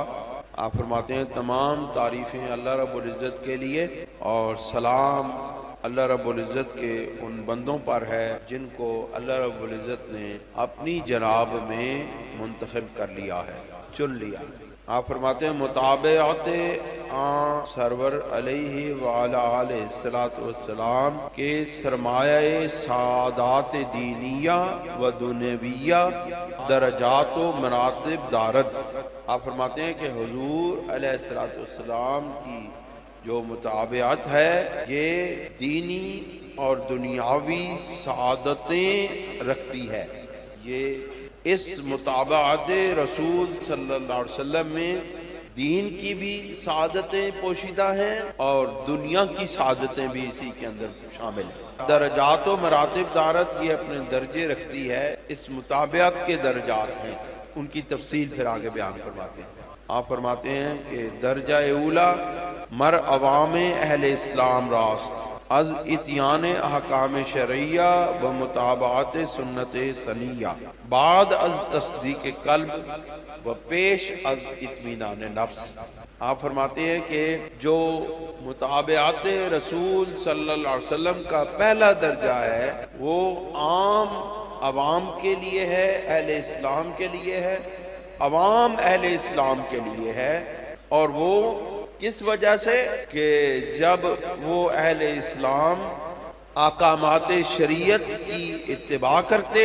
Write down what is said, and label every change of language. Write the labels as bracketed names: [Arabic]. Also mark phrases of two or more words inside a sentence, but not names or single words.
[Urdu] آپ فرماتے ہیں تمام تعریفیں اللہ رب العزت کے لیے، اور سلام اللہ رب العزت کے ان بندوں پر ہے جن کو اللہ رب العزت نے اپنی جناب میں منتخب کر لیا ہے، چن لیا۔ آپ فرماتے ہیں [Persian] مطابعت سرور [Arabic] علیہ وعلی آلہ الصلاۃ والسلام [Persian] کے سرمایہ سعادات دینیہ و دنیویہ درجات و مراتب دارد۔ [Urdu] آپ فرماتے ہیں کہ حضور [Arabic] علیہ الصلاۃ والسلام [Urdu] کی جو مطابعت ہے یہ دینی اور دنیاوی سعادتیں رکھتی ہے۔ یہ اس مطابعت رسول [Arabic] صلی اللہ علیہ وسلم [Urdu] میں دین کی بھی سعادتیں پوشیدہ ہیں اور دنیا کی سعادتیں بھی اسی کے اندر شامل ہیں۔ [Persian] درجات و مراتب دارت [Urdu] یہ اپنے درجے رکھتی ہے، اس مطابعت کے درجات ہیں، ان کی تفصیل پھر آگے بیان فرماتے ہیں۔ آپ فرماتے ہیں کہ [Persian] درجہ اولا مر عوام اہل اسلام راست از اتیان احکام شرعیہ و مطابعت سنت سنیہ بعد از تصدیق قلب و پیش از اطمینان نفس۔ [Urdu] آپ فرماتے ہیں کہ جو مطابعت رسول [Arabic] صلی اللہ علیہ وسلم [Urdu] کا پہلا درجہ ہے وہ عام عوام کے لیے ہے، اہل اسلام کے لیے ہے، عوام اہل اسلام کے لیے ہے، اور وہ کس وجہ سے کہ جب وہ اہل اسلام احکامات شریعت کی اتباع کرتے